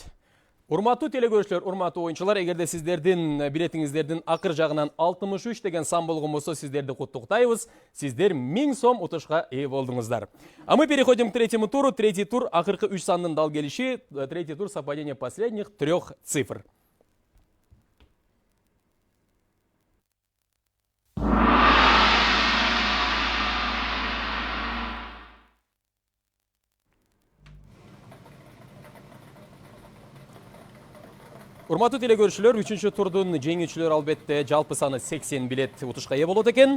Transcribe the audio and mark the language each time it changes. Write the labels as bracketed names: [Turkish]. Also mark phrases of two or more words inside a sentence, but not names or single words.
[Kyrgyz] Урматтуу телекөрүүчүлөр, урматтуу оюнчулар, эгерде сиздердин билетиңиздердин акыр жагынан 63 деген сан болгон болсо, сиздерди куттуктайбыз. Сиздер 1000 сом утушка ээ болдуңуздар. [Russian] А мы переходим к третьему туру. Третий тур [Kyrgyz] акыркы 3 сандын дал келиши. [Russian] Третий тур совпадение последних 3 цифр. [Kyrgyz] Урматтуу телекөрүүчүлөр, 3-чү турдун жеңүүчүлөрү албетте жалпы саны 80 билет утушка ээ болот экен.